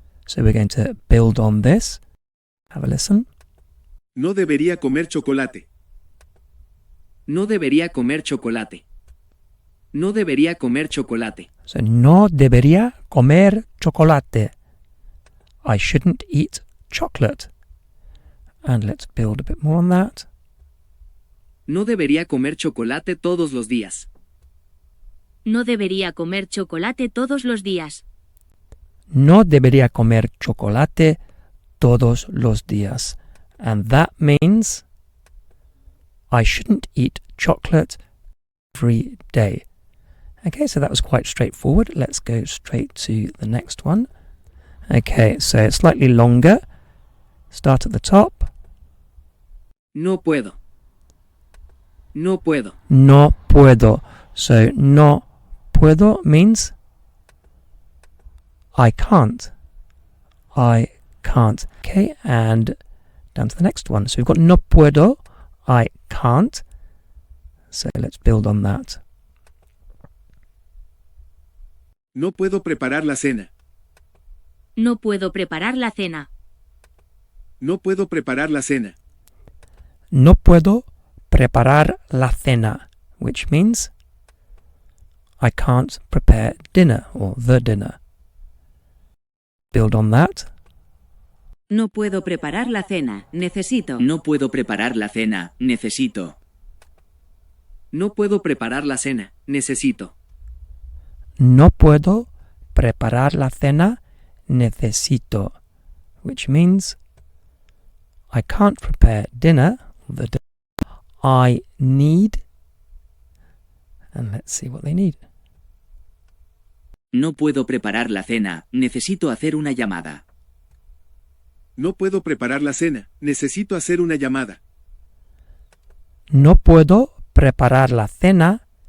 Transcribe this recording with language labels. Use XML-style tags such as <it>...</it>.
<en>So we're going to build on this. Have a listen.</en> <es>No debería comer chocolate. No debería comer chocolate. No debería comer chocolate. So, no debería comer chocolate.</es> <en>I shouldn't eat chocolate. And let's build a bit more on that.</en> <es>No debería comer chocolate todos los días. No debería comer chocolate todos los días. No debería comer chocolate todos los días.</es> <en>And that means I shouldn't eat chocolate every day. Okay, so that was quite straightforward. Let's go straight to the next one. Okay, so it's slightly longer. Start at the top.</en> <es>No puedo. No puedo. No puedo.</es> <en>So, no puedo means I can't. I can't. Okay, and down to the next one. So we've got no puedo, I can't. So let's build on that.</en> <es>No puedo preparar la cena. No puedo preparar la cena. No puedo preparar la cena. No puedo preparar la cena,</es> <en>which means I can't prepare dinner or the dinner. Build on that.</en> <es>No puedo preparar la cena. Necesito. No puedo preparar la cena. Necesito. No puedo preparar la cena. Necesito. No puedo preparar la cena. Necesito,</es> <en>which means I can't prepare dinner. The dinner I need. And let's see what they need.</en> <es>No puedo preparar la cena. Necesito hacer una llamada. No puedo preparar la cena. Necesito hacer una llamada. No puedo preparar la cena.</es>